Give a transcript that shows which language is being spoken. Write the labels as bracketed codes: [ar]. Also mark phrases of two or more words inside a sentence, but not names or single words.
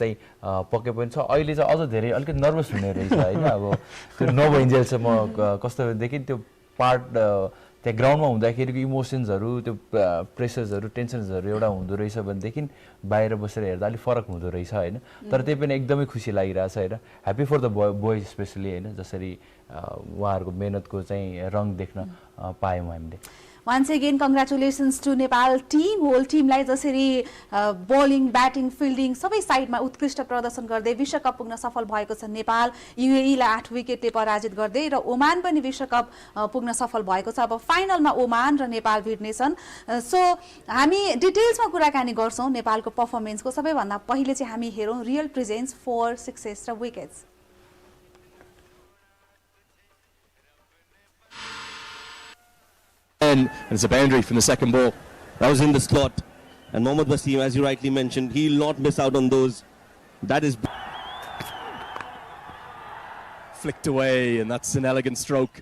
[ne] चाहिँ पक्कै पनि छ अहिले चाहिँ अझ धेरै अलिकति नर्भस हुने रहेछ हैन अब त्यो नभइन्जेलसम्म कस्तो देखिन त्यो पार्ट त्यहाँ ग्राउन्डमा हुँदाखेरिको इमोसन्सहरु त्यो प्रेसर्सहरु टेन्सन्सहरु एउटा हुँदो रहेछ भनेदेखि बाहिर बसेर हेर्दा अलि फरक हुँदो रहेछ हैन तर त्यही पनि एकदमै खुसी लागिरहेछ हैन [en] happy for the boys specially [ne] हैन जसरी उहाँहरुको मेहनतको चाहिँ रङ देख्न पायौं हामीले [en] Once again, congratulations to Nepal team, whole team [ne] लाई जसरी [en] bowling, batting, fielding [ne] सबै साइडमा उत्कृष्ट प्रदर्शन गर्दै विश्वकप पुग्न सफल भएको छ नेपाल युएई लाई 8 विकेटले पराजित गर्दै र ओमान पनि विश्वकप पुग्न सफल भएको छ अब फाइनलमा ओमान र नेपाल भिड्नेछन् सो हामी डिटेल्समा कुराकानी गर्छौं नेपालको परफर्मेन्सको सबैभन्दा पहिले चाहिँ हामी हेरौं [en] real presence 4 success [ne] र विकेट्स [en] And it's a boundary from the second ball. That was in the slot. And Mohammad Wasim, as you rightly mentioned, he'll not miss out on those. That is... Flicked away, and that's an elegant stroke.